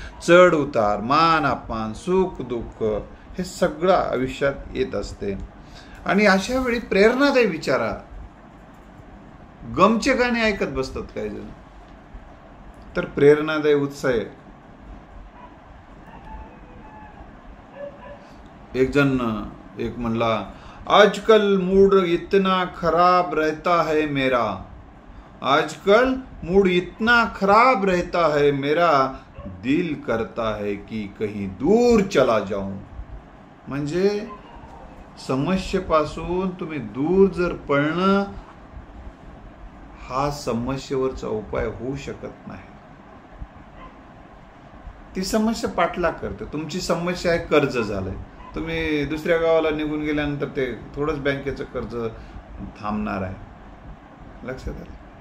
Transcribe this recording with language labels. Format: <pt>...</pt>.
<mr>चढ उतार, मान अपमान, सुख दुःख हे सगळं आयुष्यात येत असते. आणि अशा वेळी प्रेरणादायी विचारा, गमचे गाणे ऐकत बसतात काही जण, तर प्रेरणादायी उत्साह. एक जण एक म्हणला,</mr> <hi>आजकल मूड इतना खराब रहता है मेरा, आजकल मूड इतना खराब रहता है मेरा, दिल करता है कि कहीं दूर चला जाऊं.</hi> <mr>म्हणजे समस्येपासून तुम्ही दूर जर पळणं हा समस्येवरचा उपाय होऊ शकत नाही. ती समस्या पाठलाग करते. तुमची समस्या आहे कर्ज झालंय, तुम्ही दुसऱ्या गावाला निघून गेल्यानंतर ते थोडंच बँकेचं कर्ज थांबणार आहे. लक्षात आलं?</mr>